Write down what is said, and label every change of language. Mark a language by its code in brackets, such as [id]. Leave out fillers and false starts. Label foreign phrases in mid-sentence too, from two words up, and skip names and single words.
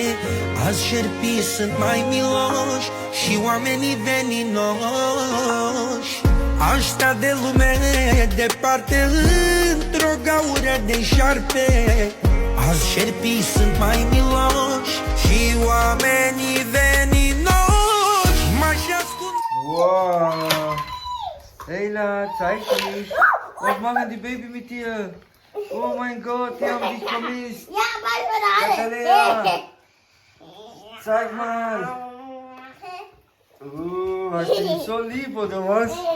[ro] Azi șerpii sunt mai miloși și oamenii veninoși. Aș sta de lume departe, într-o gaură de șarpe. Azi șerpii sunt mai miloși și oamenii veninoși. M-aș ascunde. [de] Wow! Leila, zeig dich! Was machen die Baby mit dir? Oh mein Gott, die haben dich vermisst! Ja, bald wieder alle. Natalia! Zeig mal! Hast du ihn so lieb, oder was?